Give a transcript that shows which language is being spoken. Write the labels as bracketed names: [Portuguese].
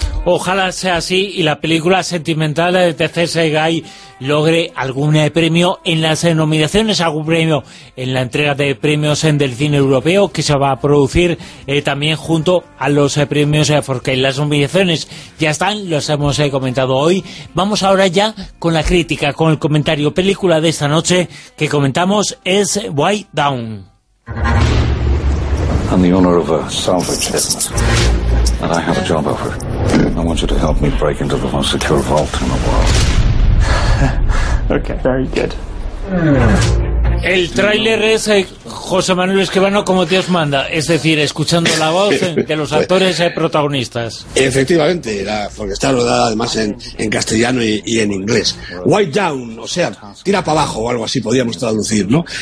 [Spanish] Ojalá sea así y la película Sentimental de Sesgay logre algún premio en las nominaciones, algún premio en la entrega de premios en del cine europeo, que se va a producir también junto a los premios, porque las nominaciones ya están, los hemos comentado hoy. Vamos ahora ya con la crítica, con el comentario. Película de esta noche que comentamos es White Dawn. [English] I'm the owner of a salvage business, and I have a job offer. I want you to help me break into the most secure vault in the world. Okay, very good. [Spanish] El tráiler es José Manuel Escribano como Dios manda, es decir, escuchando la voz de los actores protagonistas. Efectivamente, porque está rodada además en castellano y en inglés. White Down, o sea, tira para abajo o algo así podríamos traducir, ¿no?